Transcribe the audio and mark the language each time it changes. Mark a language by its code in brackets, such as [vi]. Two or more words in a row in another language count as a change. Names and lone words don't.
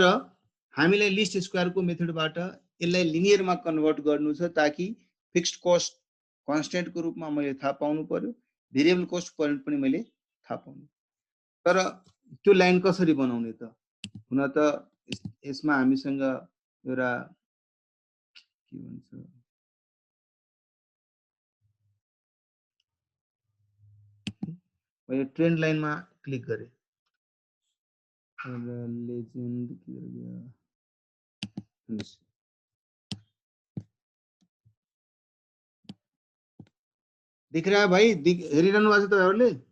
[ne] हामीलाई [en] least square [ne] मेथडबाट यसलाई [en] linear convert [ne] गर्नु छ ताकि [en] fixed cost constant [ne] रूपमा मैले थाहा पाउनु पर्यो [en] variable cost point [ne] पनि मैले थाहा पाउनु तर त्यो लाइन कसरी बनाउने त हुन त यसमा हामीसँग एउटा के भन्छ मैले [en] trend line click [ne] गरेँ लेजेन्ड [hi] किधर गया दिख रहा है भाई [ne] हेरिरहनु भएको छ तपाईहरुले